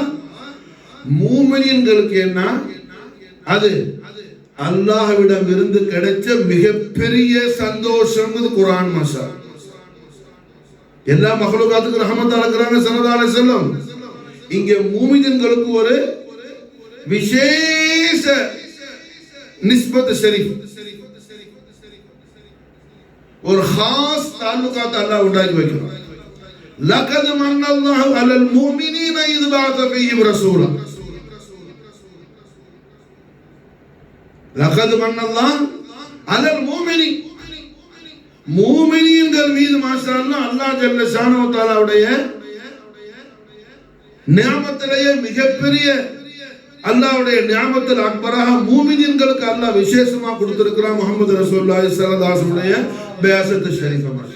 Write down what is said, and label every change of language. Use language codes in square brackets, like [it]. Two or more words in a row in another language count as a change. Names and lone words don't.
[ta] மூமின்களுக்கு என்ன அது அல்லாஹ்விடம் இருந்து கிடைச்ச மிகப்பெரிய சந்தோஷம் குர்ஆன் மாஷா. எல்லா மக்லூகாத்துக்கும் ரஹ்மத்தா இருக்கிறாங்க [ar] صلى الله عليه وسلم. [ta] இங்க மூமின்களுக்கு ஒரு விசேஷ [ur] نسبت شریف [ta] ஒரு [ur] خاص تعلقات اللہ اٹھائی [ta] வைக்கிறான். [ar] لقد من الله على المؤمنين إذ بعث فيهم رسولا. لقد من الله على المؤمنين [ta] மூமினீன்கள் மீது [ar] ما شاء الله الله جل شأنه وتعالى [ta] நியாமத்திலேயே மிகப்பெரிய அல்லாஹ்வுடைய [ar] نعمة الأكبر [ta] மூமினீன்களுக்கு அல்லாஹ் விசேஷமா கொடுத்திருக்கிறான் [ar] محمد رسول الله صلى الله عليه وسلم [ta] உடைய பேசத் ஷரீஃபா மாஷா.